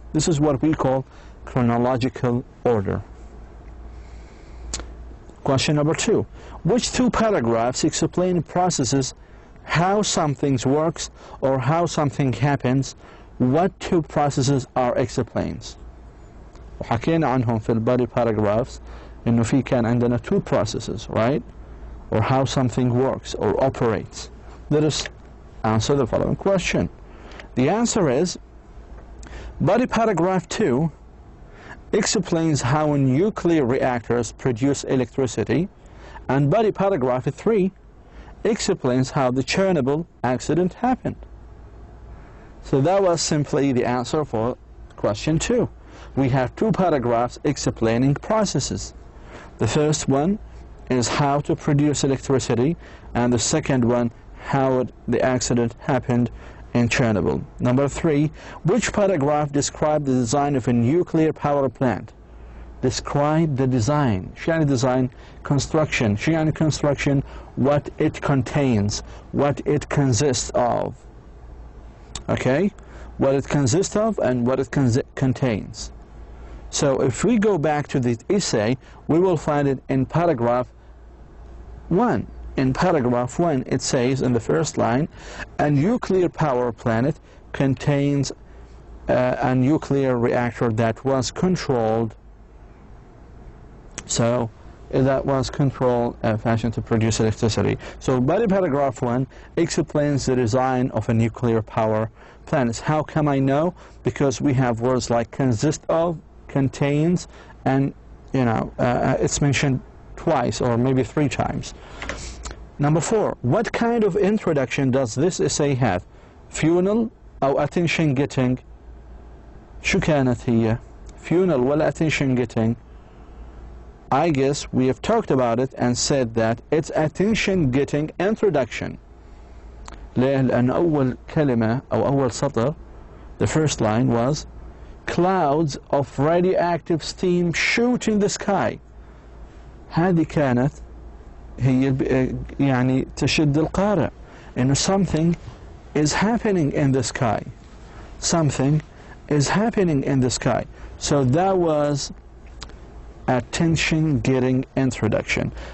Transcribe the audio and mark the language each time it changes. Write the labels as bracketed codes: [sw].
[en] This is what we call chronological order. Question number 2. Which two paragraphs explain processes, how something works or how something happens? What two processes are explained? [ar] وحكينا عنهم في البادي paragraphs إنه في كان عندنا [en] two processes, right? Or how something works or operates. Let us answer the following question. The answer is body paragraph 2 explains how nuclear reactors produce electricity, and body paragraph 3 explains how the Chernobyl accident happened. So that was simply the answer for question 2. We have two paragraphs explaining processes. The first one is how to produce electricity, and the second one, how the accident happened in Chernobyl. Number 3, which paragraph describes the design of a nuclear power plant? Describe the design. [ar] شو يعني design? Construction. شو يعني construction? [en] What it contains, what it consists of. Okay? What it consists of and what it contains. So if we go back to the essay, we will find it in paragraph 1. In paragraph 1, it says in the first line, a nuclear power plant contains a nuclear reactor that was controlled So that was control fashion to produce electricity. So body paragraph 1 explains the design of a nuclear power plant. How come I know? Because we have words like consist of, contains, and it's mentioned twice or maybe 3 times. Number 4, what kind of introduction does this essay have? funeral أو attention getting. [ar] شو كانت هي؟ funeral ولا [en] attention getting? I guess we have talked about it and said that it's attention getting introduction. [ar] ليه؟ لأن أول كلمة أو أول سطر, [en] the first line was clouds of radioactive steam shoot in the sky. [ar] هذه كانت هي يعني تشد القارئ إنه [en] something is happening in the sky. Something is happening in the sky. So that was attention getting introduction.